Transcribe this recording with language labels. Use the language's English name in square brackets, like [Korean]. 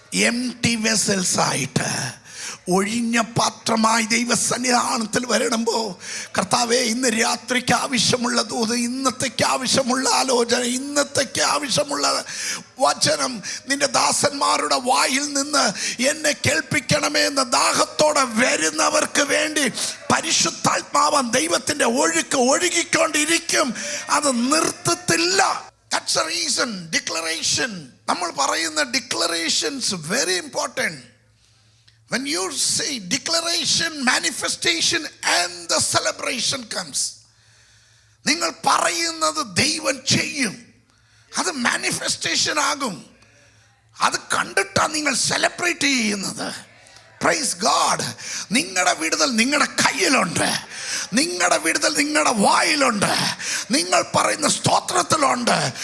[Malayalam] Empty vessels ആയിട്ട് ഒഴിഞ്ഞ പാത്രമായി ദൈവസന്നിധാനത്തിൽ വരണമ്പോൾ, കർത്താവേ ഇന്ന് രാത്രിക്ക് ആവശ്യമുള്ള ദൂത്, ഇന്നത്തേക്ക് ആവശ്യമുള്ള ആലോചന, ഇന്നത്തേക്ക് ആവശ്യമുള്ള വചനം നിന്റെ ദാസന്മാരുടെ വായിൽ നിന്ന് എന്നെ കേൾപ്പിക്കണമേ എന്ന ദാഹത്തോടെ വരുന്നവർക്ക് വേണ്ടി പരിശുദ്ധാത്മാവൻ ദൈവത്തിൻ്റെ ഒഴുക്ക് ഒഴുകിക്കൊണ്ടിരിക്കും. അത് നിർത്തത്തില്ല. [English] That's the reason declaration, [Malayalam] നമ്മൾ പറയുന്ന declarations [English] Very important. When you say declaration, manifestation and the celebration comes. [Malayalam] നിങ്ങൾ പറയുന്നത് ദൈവം ചെയ്യും, അത് മാനിഫെസ്റ്റേഷൻ ആകും. അത് കണ്ടിട്ടാണ് നിങ്ങൾ സെലിബ്രേറ്റ് ചെയ്യുന്നത്. Praise God. നിങ്ങളുടെ വിടുതൽ നിങ്ങളുടെ കയ്യിലുണ്ട്, നിങ്ങളുടെ വിടുതൽ നിങ്ങളുടെ വായിലുണ്ട്, നിങ്ങൾ പറയുന്ന സ്തോത്രത്തിലുണ്ട്.